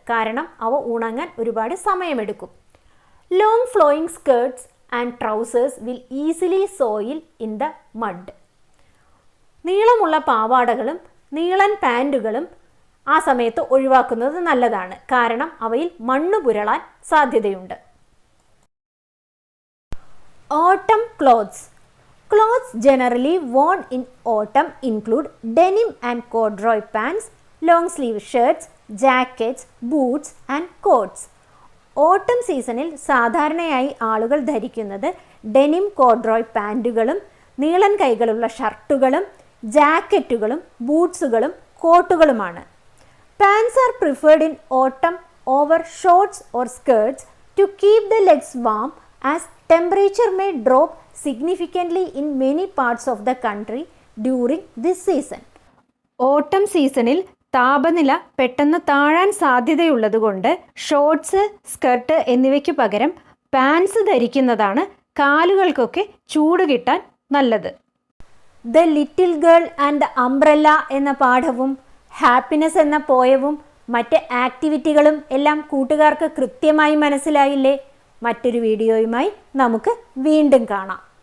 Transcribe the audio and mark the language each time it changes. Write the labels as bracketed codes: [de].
[ml] കാരണം അവ ഉണങ്ങാൻ ഒരുപാട് സമയമെടുക്കും. [en] Long flowing skirts and trousers will easily soil in the mud. [ml] നീളമുള്ള പാവാടകളും നീളൻ പാൻറ്റുകളും ആ സമയത്ത് ഒഴിവാക്കുന്നത് നല്ലതാണ്. കാരണം അവയിൽ മണ്ണ് പുരളാൻ സാധ്യതയുണ്ട്. [en] Autumn clothes. Clothes generally worn in autumn include denim and corduroy pants, long sleeve shirts, jackets, boots and coats. [ml] ഓട്ടം സീസണിൽ സാധാരണയായി ആളുകൾ ധരിക്കുന്നത് ഡെനിം കോഡ്രോയ് പാൻറ്റുകളും നീളൻ കൈകളുള്ള ഷർട്ടുകളും ജാക്കറ്റുകളും ബൂട്ട്സുകളും കോട്ടുകളുമാണ്. [en] Pants are preferred in autumn over shorts or skirts to keep the legs warm as temperature may drop significantly in many parts of the country during this season. [ml] ഓട്ടം സീസണിൽ താപനില പെട്ടെന്ന് താഴാൻ സാധ്യതയുള്ളതുകൊണ്ട് ഷോർട്സ്, സ്കർട്ട് എന്നിവയ്ക്ക് പകരം pants ധരിക്കുന്നതാണ് കാലുകൾക്കൊക്കെ ചൂട് കിട്ടാൻ നല്ലത്. The little girl and the umbrella എന്ന പാഠവും ഹാപ്പിനെസ് എന്ന പോയവും മറ്റ് ആക്ടിവിറ്റികളും എല്ലാം കൂട്ടുകാർക്ക് കൃത്യമായി മനസ്സിലായില്ലേ? മറ്റൊരു വീഡിയോയുമായി നമുക്ക് വീണ്ടും കാണാം.